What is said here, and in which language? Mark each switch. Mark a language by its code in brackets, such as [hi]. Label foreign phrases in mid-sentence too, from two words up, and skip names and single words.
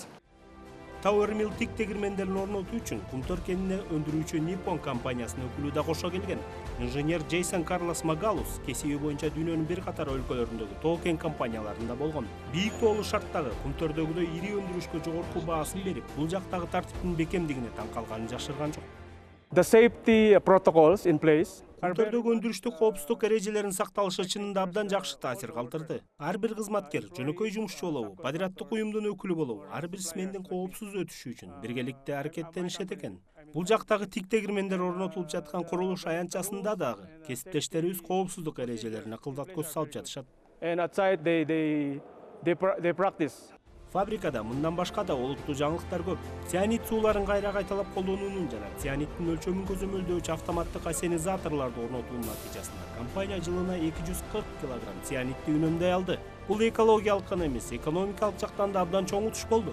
[ky] Tower Mill тик тегирмендерин орнотуу үчүн Kumtor кенине өндүрүүчү Nippon компаниясынын өкүлү да кошо келген. Инженер Джейсон Карлос Магалус кесиби боюнча дүйнөнүн бир катар өлкөлөрүндөгү токен компанияларында болгон. Бийик тоолуу шарттагы Kumtorдогудой ири өндүрүшкө жогорку баасын берип, бул жактагы тартиптин бекемдигине таң калганын жашырган жок. [en] The safety protocols in place. [ky] Kumtorдогу өндүрүштүк коопсуздук эрежелеринин сакталышы чынында абдан жакшы таасир калтырды. Ар бир кызматкер жөнөкөй жумушчу болобу, подряддык уюмдун өкүлү болобу, ар бир смендин коопсуз өтүшү үчүн биргеликте аракеттенишет экен. Бул жактагы тик тегирмендер орнотулуп жаткан курулуш аянтчасында дагы кесиптештерибиз коопсуздук эрежелерине кылдат көз салып жатышат. [en] And outside they practice. [ky] Фабрикада мындан башка да олуттуу жаңылыктар көп. Цианид сууларын кайра кайталап колдонуунун жана цианиддин өлчөмүн көзөмөлдөөчү автоматтык ассенизаторлорду орнотуунун натыйжасында компания жылына 240 килограмм цианидди үнөмдөй алды. Бул экологиялык гана эмес, экономикалык жактан да абдан чоң утуш болду.